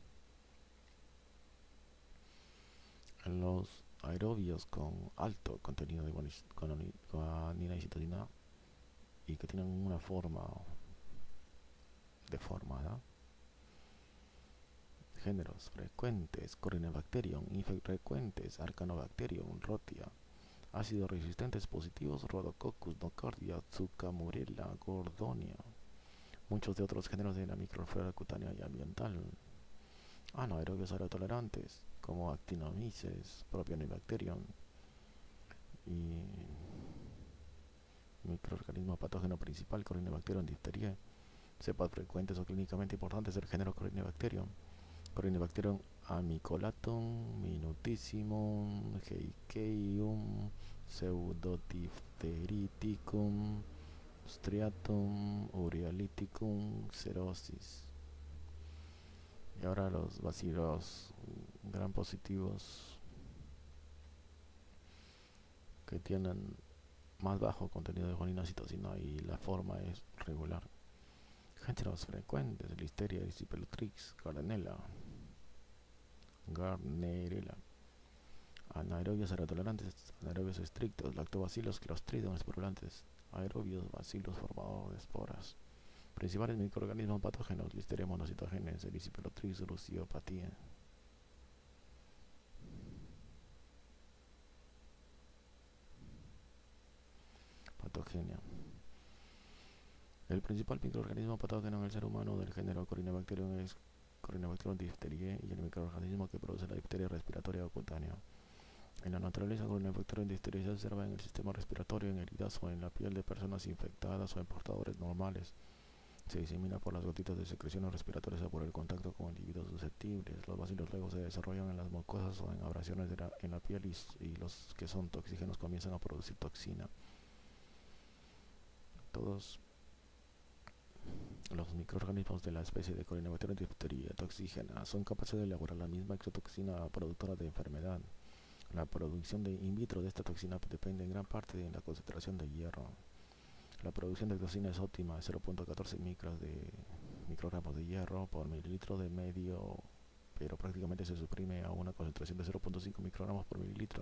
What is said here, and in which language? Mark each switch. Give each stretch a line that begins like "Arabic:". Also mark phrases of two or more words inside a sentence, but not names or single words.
Spanish: En los aerobios con alto contenido de guanina y citosina y que tienen una forma deformada, géneros frecuentes: Corynebacterium, infrecuentes Arcanobacterium, Rhotia, ácidos resistentes positivos, Rhodococcus, Nocardia, Zucamurella, Gordonia, muchos de otros géneros de la microflora cutánea y ambiental, anaerobios aerotolerantes como Actinomyces, Propionibacterium, y microorganismo patógeno principal Corynebacterium diphtheria. Cepas frecuentes o clínicamente importantes del género Corynebacterium: Corynebacterium amicolatum, minutissimum, heikeium, Pseudodiphtheriticum, striatum, urealyticum, cerosis. Y ahora los bacilos gram positivos que tienen más bajo contenido de guanina citosina y la forma es regular. Géneros frecuentes: Listeria, Erysipelotrix, Gardnerella. Anaerobios aerotolerantes, anaerobios estrictos, lactobacilos, clostridium esporulantes, aerobios, bacilos formadores de esporas. Principales microorganismos patógenos: Listeria monocytogenes, Erysipelotrix, Rusiopatía. Patogenia. El principal microorganismo patógeno en el ser humano del género Corynebacterium es Corynebacterium diphtheriae y el microorganismo que produce la difteria respiratoria o cutánea. En la naturaleza, Corynebacterium diphtheriae se observa en el sistema respiratorio, en heridas o en la piel de personas infectadas o en portadores normales. Se disemina por las gotitas de secreciones respiratorias o por el contacto con individuos susceptibles. Los bacilos luego se desarrollan en las mucosas o en abrasiones en la piel y los que son toxígenos comienzan a producir toxina. Todos los microorganismos de la especie de Corynebacterium diphtheriae toxígena son capaces de elaborar la misma exotoxina productora de enfermedad. La producción de in vitro de esta toxina depende en gran parte de la concentración de hierro. La producción de toxina es óptima, 0.14 microgramos de hierro por mililitro de medio, pero prácticamente se suprime a una concentración de 0.5 microgramos por mililitro.